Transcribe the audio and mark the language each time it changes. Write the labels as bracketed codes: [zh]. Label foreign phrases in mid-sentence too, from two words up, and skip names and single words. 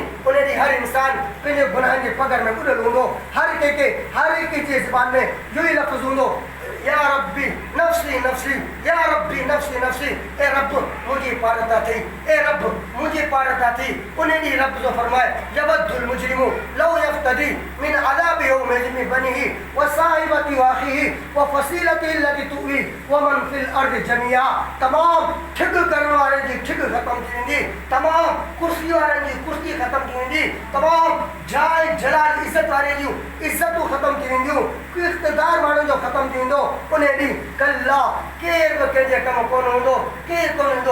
[sd] उन ॾींहुं हर इंसान पंहिंजे गुनाहनि जे पगर में ॿुॾल हूंदो। हर कंहिंखे जी ज़बान में इहो ई लफ़्ज़ हूंदो [ar] يا ربي نفسي نفسي, يا ربي نفسي نفसي। [sd] ए रब मुंहिंजी पारता थी, ए रब मुंहिंजी पारता थी। उन ॾींहुं रब जो फरमाए [ar] يود المجرم لو يفتدي من عذاب يومئذ ببنيه و صاحبته و أخيه و فصيلته التي تؤويه و من في الأرض جميعا. तमाम ठिग करण वारनि जी ठिग ख़त्म थी वेंदी, तमाम कुर्सी वारनि जी कुर्सी ख़त्म थी वेंदी, तमाम जाय जलाल इज़त वारनि जूं इज़तूं ख़त्म थी वेंदियूं, इक़्तिदार माण्हुनि जो ख़त्म थी वेंदो। उन ॾींहुं कल्ला केर बि कंहिंजे कमु कोन हूंदो, केरु कोन हूंदो।